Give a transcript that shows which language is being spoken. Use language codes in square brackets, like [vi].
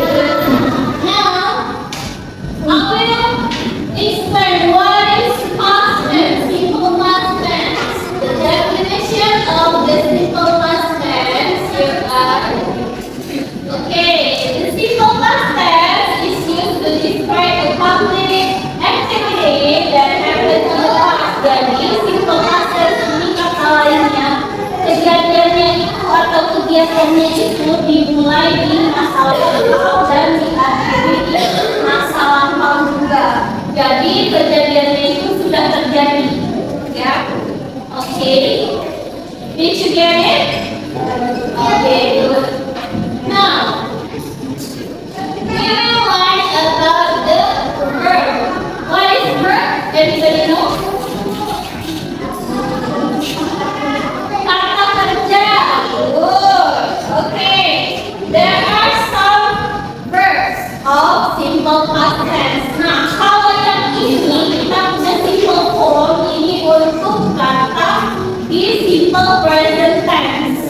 [en] Now, I will explain what is past tense, simple past tense. The definition of the simple past tense here are. Okay, the simple past tense is used to describe a complete activity that happened in the past. [id] Jadi, simple past tense ini kata lainnya, kejadiannya itu atau kegiatannya itu dimulai di masa lalu dan diakhiri di masa lampau juga. Jadi, kejadiannya itu sudah terjadi. [en] Ya, oke. Did you get it? Okay, good. Now, we will learn about the verb. What is verb? Anybody know? [id] Kata kerja. [en] Good. Okay. There are some verbs of simple past tense. [id] Nah, kalau yang ini kita punya simple form ini untuk kata di simple present tense.